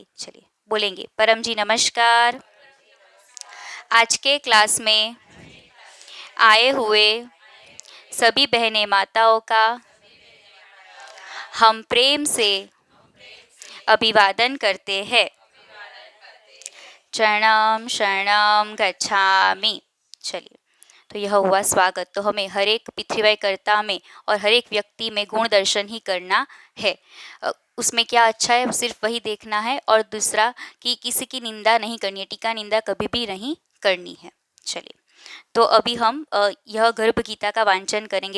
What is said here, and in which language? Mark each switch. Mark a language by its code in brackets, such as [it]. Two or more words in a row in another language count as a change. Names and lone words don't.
[hi] चलिए, बोलेंगे परम जी नमस्कार। आज के क्लास में आए हुए सभी बहनें माताओं का हम प्रेम से अभिवादन करते हैं। [pi] शरणं शरणं गच्छामि। [hi] चलिए, तो यह हुआ स्वागत। तो हमें हर एक पिथरीवाई कर्ता में और हर एक व्यक्ति में गुण दर्शन ही करना है। उसमें क्या अच्छा है सिर्फ वही देखना है, और दूसरा कि किसी की निंदा नहीं करनी है, टीका निंदा कभी भी नहीं करनी है। चलिए, तो अभी हम यह गर्भ गीता का वांचन करेंगे।